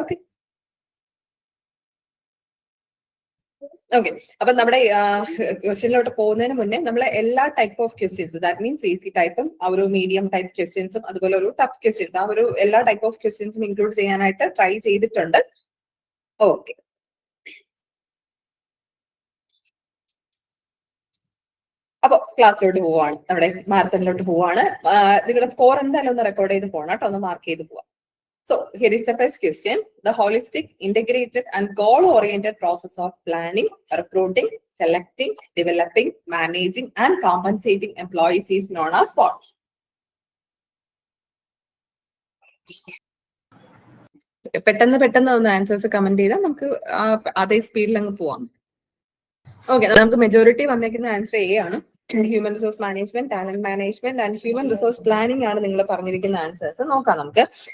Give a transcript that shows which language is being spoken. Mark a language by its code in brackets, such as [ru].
[ml] Okay okay, അപ്പൊ നമ്മുടെ ക്വസ്റ്റ്യനിലോട്ട് പോകുന്നതിന് മുന്നേ നമ്മളെ എല്ലാ type of questions, [en] that means [ml] easy ടൈപ്പും ആ ഒരു മീഡിയം ടൈപ്പ് ക്വസ്റ്റ്യൻസും അതുപോലെ ഒരു ടഫ് ക്വസ്റ്റ്യൻസ്, ആ ഒരു എല്ലാ ടൈപ്പ് ഓഫ് ക്വസ്റ്റ്യൻസും ഇൻക്ലൂഡ് ചെയ്യാനായിട്ട് ട്രൈ ചെയ്തിട്ടുണ്ട്. ഓക്കെ, അപ്പൊ ക്ലാസ്സിലോട്ട് പോവാണ്, നമ്മുടെ മാരത്തണിലോട്ട് പോവാണ്. നിങ്ങളുടെ സ്കോർ എന്തായാലും ഒന്ന് റെക്കോർഡ് ചെയ്ത് പോകണം കേട്ടോ, ഒന്ന് മാർക്ക് ചെയ്ത് പോവാം. [en] So here is the first question. The holistic, integrated and goal-oriented process of planning, recruiting, selecting, developing, managing and compensating employees is known as what? [ml] പെട്ടെന്ന് ഒന്ന് ആൻസേഴ്സ് കമന്റ് ചെയ്താൽ നമുക്ക് അതേ സ്പീഡിൽ അങ്ങ് പോവാം. ഓക്കെ, നമുക്ക് മെജോറിറ്റി വന്നേക്കുന്ന ആൻസർ എ ആണ്. Human resource management, talent management and human resource planning ആണ് നിങ്ങൾ പറഞ്ഞിരിക്കുന്ന ആൻസേഴ്സ്. നോക്കാം നമുക്ക്.